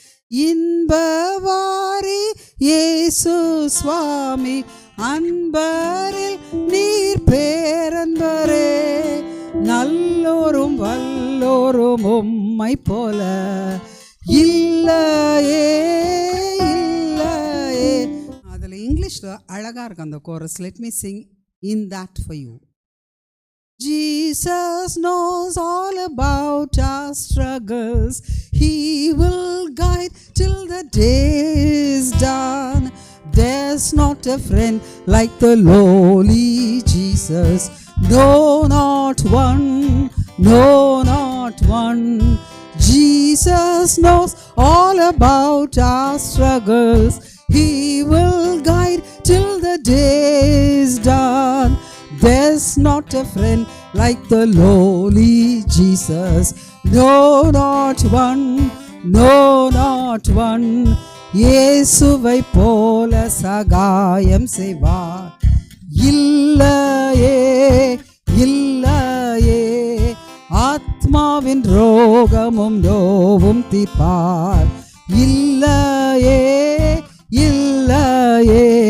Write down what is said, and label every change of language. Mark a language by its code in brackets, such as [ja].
[ta] இன்பவாரி இயேசு சுவாமி, அன்பரில் நீர் பேரன்பரே. நல்லோரும் வல்லோரும் உம்மை போல இல்லையே, இல்லையே. அதில் இங்கிலீஷில் அழகாக இருக்கும் அந்த chorus. [en] Let me sing in that for you. Jesus knows all about our struggles. He will guide till the day is done. There's not a friend like the lowly Jesus. No, not one. No, not one. Jesus knows all about our struggles. He will guide till the day is done. There's not a friend like the lowly Jesus. No, not one. No, not one. [ta] இயேசுவை போல சகாயம் செய்வார் இல்லையே, இல்லையே. ஆத்மாவின் ரோகமும் நோவும் தீர்ப்பார் இல்லையே, இல்லையே.